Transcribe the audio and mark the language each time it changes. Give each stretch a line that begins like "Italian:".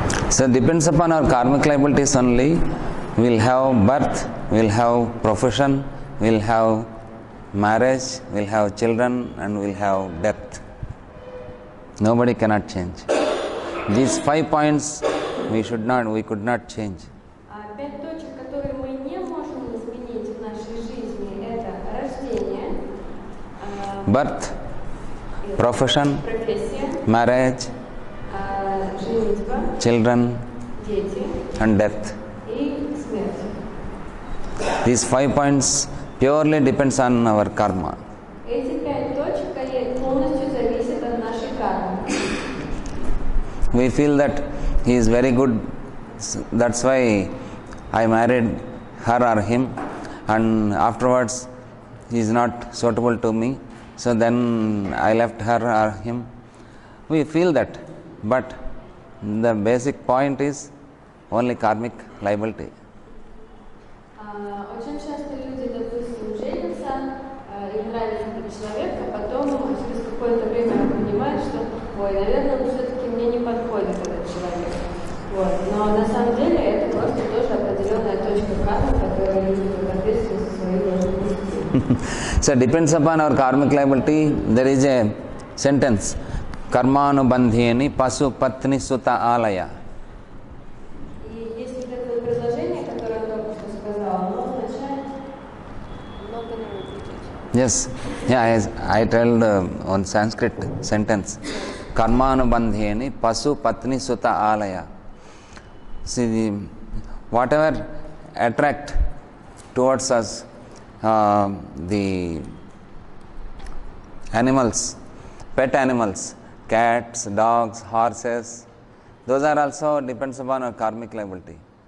English: So depends upon our karmic liabilities only. We'll have birth, we'll have profession, we'll have marriage, we'll have children, and we'll have death. Nobody cannot change. These 5 points we could not change.
Russian: 5 точек, которые мы не можем изменить в нашей жизни, это рождение,
English: Birth, profession,
Russian: профессия,
English: marriage,
Russian: женитьба,
English: children,
Russian: дети
English: and death.
Russian: и смерть.
English: These 5 points purely depends on our karma.
Russian: Эти 5 точек они полностью зависят от нашей кармы.
English: We feel that he is very good, that's why I married her or him, and afterwards he is not suitable to me, so then I left her or him. We feel that, but the basic point is only karmic liability.
Russian: Очень часто люди, допустим, женятся, им нравится этот человек, а потом через какое-то время понимают, что, ой, наверное, все-таки мне не подходит этот человек. Вот. Но на самом деле это просто тоже определенная точка кармы, которая люди в соответствии со своей должны нести.
English: So depends upon our karmic liability. There is a sentence,
Sanskrit: karmanubandhyeni pasu patni sutta alaya.
Russian: И есть вот это вот предложение, которое я только что сказала, оно означает много не выключить.
English: Yes, yeah, I told one Sanskrit sentence.
Sanskrit: karmanubandheni pasu patni suta alaya.
English: See, whatever attract towards us, the animals, pet animals, cats, dogs, horses, those are also depends upon our karmic liability.